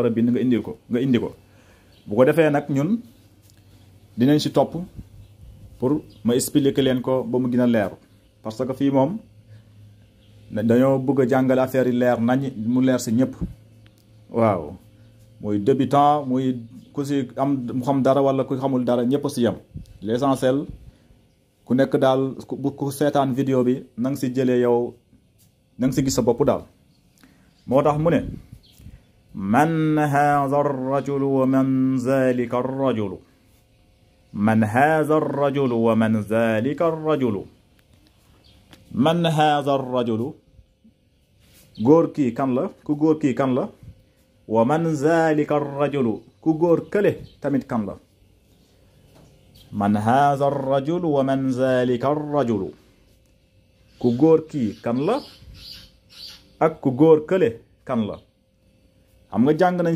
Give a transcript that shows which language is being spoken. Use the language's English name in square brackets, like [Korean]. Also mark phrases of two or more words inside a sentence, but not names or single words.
[Wolof] a bind nga indi ko bu ko defee nag ñun dinañ ci topp pour ma expliquer leen ko ba mu gën a leer [French] parce que [Wolof] fii moom dañoo bëgg a jàngale affaire yi leer nañ mu leer ci ñëpp waaw muy débutant muy ku ci am mu xam dara wala ku xamul dara ñëpp ci yem l'essentiel ku nekk daal ku seetaan vidéo bi na nga ci jëlee yow na nga ci gis sa bopp daal moo tax mu ne [Arabic] من هذا الرجل ومن ذلك الرجل من هذا الرجل ومن ذلك الرجل من هذا الرجل wa man zalika ar-rajulu man hadha ar-rajulu [Wolof] góor kii kan la ku góor kii kan la [Arabic] ومن ذلك الرجل [Wolof] ku góor kële tamit kan la [Arabic] من هذا الرجل ومن ذلك الرجل [Wolof] ku góor kii kan la ak ku góor kële kan la xam nga jàng nañ ci